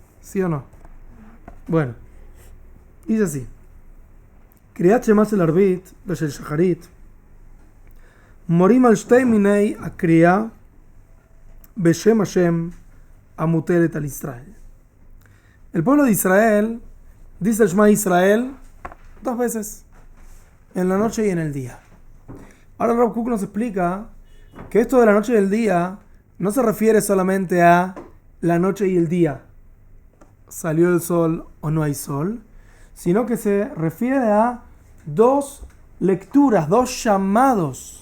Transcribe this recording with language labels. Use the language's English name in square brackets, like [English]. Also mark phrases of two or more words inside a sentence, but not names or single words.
[Spanish] ¿Sí o no? Bueno, dice así. [Hebrew] קריאת שמע של ערבית ושל שחרית מורים על שתי מיני הקריאה בשם השם המוטלת על ישראל. [Spanish] El pueblo de Israel dice el Shema Israel 2 veces, en la noche y en el día. Ahora Rav Kook nos explica que esto de la noche y el día no se refiere solamente a la noche y el día, salió el sol o no hay sol, sino que se refiere a 2 lecturas, 2 llamados.